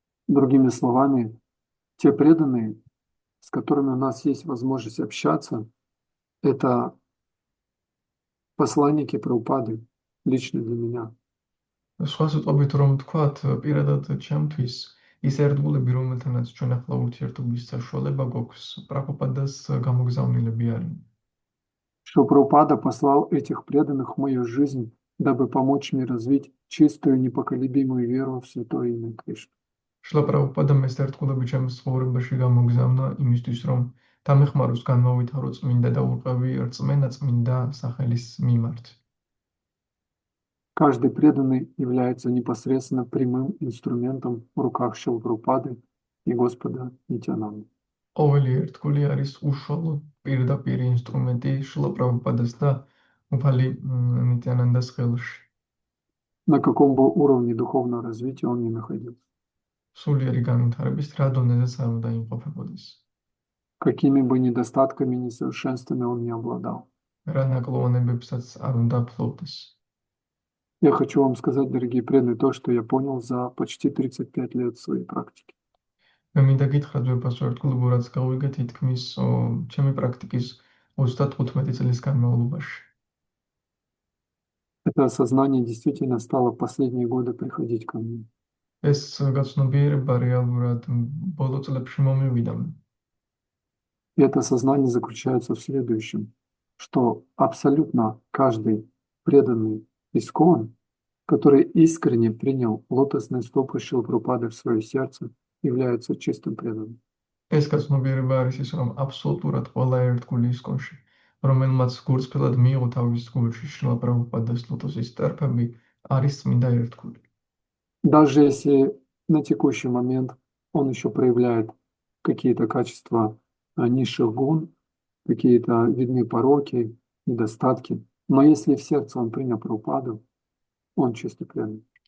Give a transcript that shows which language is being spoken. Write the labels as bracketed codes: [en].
[ru] Другими словами, те преданные, с которыми у нас есть возможность общаться, это посланники Прабхупады, лично для меня. [ka] სხვა სიტყვებით რომ ვთქვათ, პირადად ჩემთვის ის ერთგულები, რომელთანაც ჩვენ ახლა ურთიერთობის საშუალება გვაქვს, პრაბჰუპადას გამოგზავნილები არიან. [ru] Что Прабхупада послал этих преданных в мою жизнь, дабы помочь мне развить чистую, непоколебимую веру в Святое Имя Кришны. [ka] შრილა პრაბჰუპადამ ეს ერთგულები ჩემს ცხოვრებაში გამოგზავნა იმისთვის, რომ დამეხმაროს განმოვითარო წმინდა და ურყევი რწმენა წმინდა სახელის მიმართ. [ru] Каждый преданный является непосредственно прямым инструментом в руках Шрилы Прабхупады и Господа Нитьянанды. [ka] ყოველი ერთგული არის უშუალო პირდაპირ ინსტრუმენტი შრილა პრაბჰუპადას და უფალი ნიტიანანდას ხელში. [ru] На каком бы уровне духовного развития он ни находился. [ka] სულიერი განვითარების რა დონეზეც არ უნდა იმყოფებოდეს. [ru] какими бы недостатками и несовершенствами он не обладал. [ka] რა ნაკლოვანებებსაც არ უნდა ფლობდეს. [ru] Я хочу вам сказать, дорогие преданные, то, что я понял за почти 35 лет своей практики. [ka] მე მინდა გითხრათ ვეფასო ერთგულებო, რაც გავიგე თითქმის ჩემი პრაქტიკის 35 წლის განმავლობაში. [ru] Это осознание действительно стало в последние годы приходить ко мне. [ka] ეს გაცნობიერება რეალურად ბოლო წლებში მომივიდა. [ru] И это осознание заключается в следующем, что абсолютно каждый преданный искон, который искренне принял лотосные стопы Шрилы Прабхупады в свое сердце, является чистым преданным. [ka] ეს გაცნობიერება არის ის, რომ აბსოლუტურად ყველა ერთგული ისკონში, რომელმაც გულწრფელად მიიღო თავის გულში შრილა პრაბჰუპადის ლოტოსის სტერფები, არის წმინდა ერთგული. [ru] Даже если на текущий момент он еще проявляет какие-то качества низших гун, какие-то видны пороки, недостатки, но если в сердце он принял Прабхупаду, он чистый преданный.